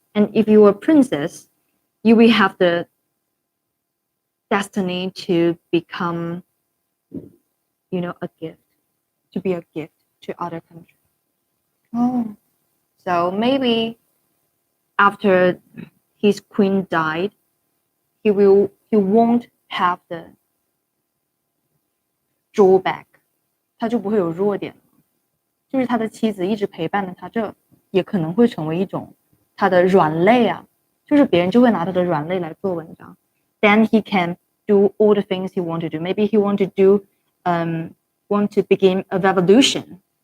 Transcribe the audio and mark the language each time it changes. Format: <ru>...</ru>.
<en>And if you are a princess, you will have the destiny to become, you know, a gift, to be a gift to other countries. Oh. So maybe after his queen died, he won't have the drawback.</en> <zh>他就不会有弱点了。就是他的妻子一直陪伴着他，这也可能会成为一种他的软肋啊，就是别人就会拿他的软肋来做文章。</zh> <en>Then he can do all the things he want to do. Maybe he want to do, want to begin a revolution,</en>